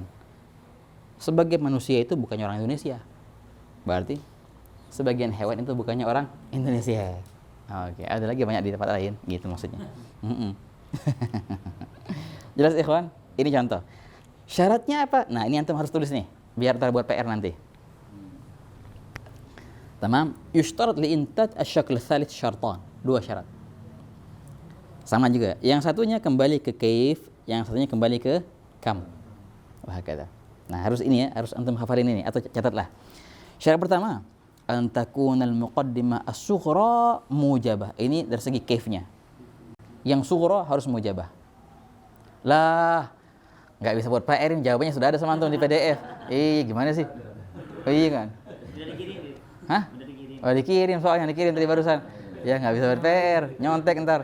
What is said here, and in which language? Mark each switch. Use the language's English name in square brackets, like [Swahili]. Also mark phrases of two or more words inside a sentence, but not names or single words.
[Indonesian] Sebagian manusia itu bukannya orang Indonesia. Berarti sebagian hewan itu bukannya orang Indonesia. Oke, ada lagi banyak di tempat lain, gitu maksudnya. Jelas ikhwan? Ini contoh. Syaratnya apa? Nah, ini antum harus tulis nih, biar terbuat PR nanti. [Arabic] تمام، يشترط لإنتاج الشكل الثالث شرطان. [Indonesian] 2 syarat. Sama juga. Yang satunya kembali ke kaif, yang satunya kembali ke kam. Wah, kata. Nah, harus ini ya, harus antum hafalin ini atau catatlah. Syarat pertama, [Arabic] أن تكون المقدمة الصغرى موجبة. [Indonesian] Ini dari segi kaifnya. Yang sughra harus mujabah. Lah, enggak bisa buat PR ini, jawabannya sudah ada sama antum di PDF. Gimana sih? Oh iya kan? Hah? Oh dikirim soalnya, dikirim tadi barusan. Ya nggak bisa buat PR, nyontek ntar.